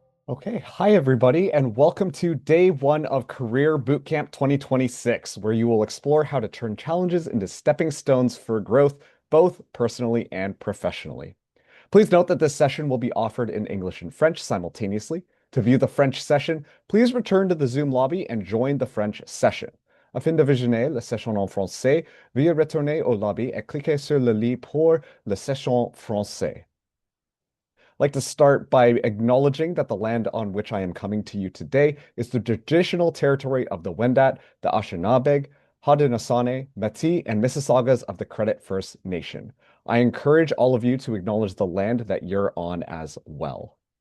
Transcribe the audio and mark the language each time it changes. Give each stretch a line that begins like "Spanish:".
English: Okay, hi everybody, and welcome to day one of Career Bootcamp 2026, where you will explore how to turn challenges into stepping stones for growth, both personally and professionally. Please note that this session will be offered in English and French simultaneously. To view the French session, please return to the Zoom lobby and join the French session.
French: Afin de visionner la session en français, veuillez retourner au lobby et cliquer sur le lien pour la session français.
English: I'd like to start by acknowledging that the land on which I am coming to you today is the traditional territory of the Wendat, the Anishinaabe, Haudenosaunee, Métis, and Mississaugas of the Credit First Nation. I encourage all of you to acknowledge the land that you're on as well.